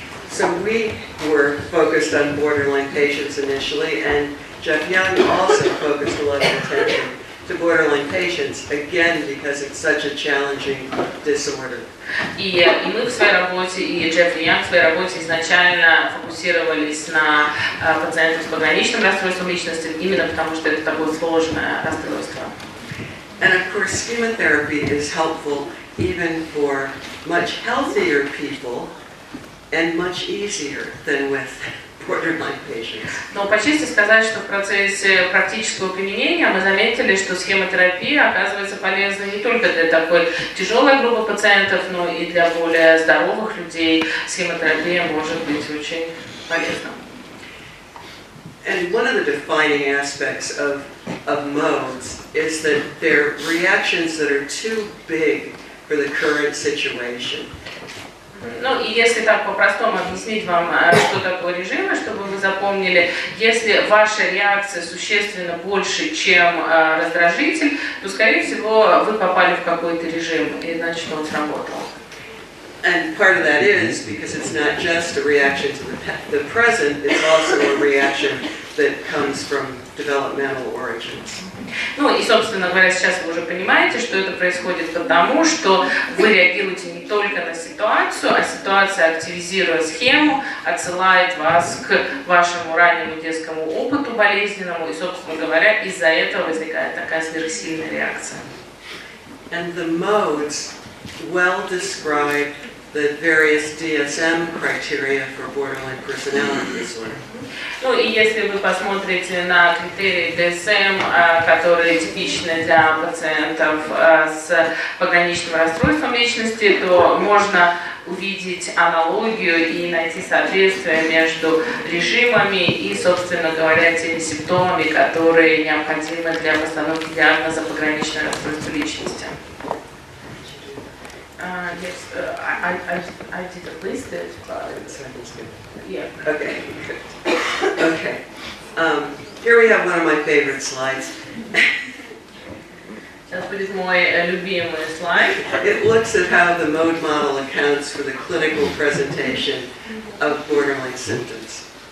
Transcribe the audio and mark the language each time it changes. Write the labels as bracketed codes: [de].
[en] So we were focused on borderline patients initially, and Jeff Young also focused a lot of attention to borderline patients, again because it's such a challenging disorder. [ru] И мы в своей работе, и Джеффри Янг в своей работе изначально фокусировались на пациентах с пограничным расстройством личности, именно потому что это такое сложное расстройство. [en] And of course, Schema-Terapy is helpful even for much healthier people and much easier than with borderline patients. [ru] Но по чести сказать, что в процессе практического применения мы заметили, что схема-терапия оказывается полезна не только для такой тяжелой группы пациентов, но и для более здоровых людей. Схема-терапия может быть очень полезна. [en] And one of the defining aspects of modes is that they're reactions that are too big for the current situation. [ru] Ну и если так по-простому объяснить вам, что такое режимы, чтобы вы запомнили, если ваша реакция существенно больше, чем раздражитель, то, скорее всего, вы попали в какой-то режим, и значит, он сработал. [en] And part of that is because it's not just a reaction to the present, it's also a reaction that comes from developmental origins. [ru] Ну и, собственно говоря, сейчас вы уже понимаете, что это происходит потому, что вы реагируете не только на ситуацию, а ситуация, активизируя схему, отсылает вас к вашему раннему детскому опыту болезненному, и, собственно говоря, из-за этого возникает такая сверхсильная реакция. [en] And the modes well describe the various DSM criteria for borderline personality disorder. [ru] Ну и если вы посмотрите на критерии DSM, которые типичны для пациентов с пограничным расстройством личности, то можно увидеть аналогию и найти соответствие между режимами и, собственно говоря, теми симптомами, которые необходимы для постановки диагноза пограничное расстройство личности. [en] Yes, I didn't list it, but yeah. Okay, good. Okay. Here we have one of my favorite slides. [ru] Сейчас будет мой любимый слайд. [en] It looks at how the mode model accounts for the clinical presentation of borderline symptoms.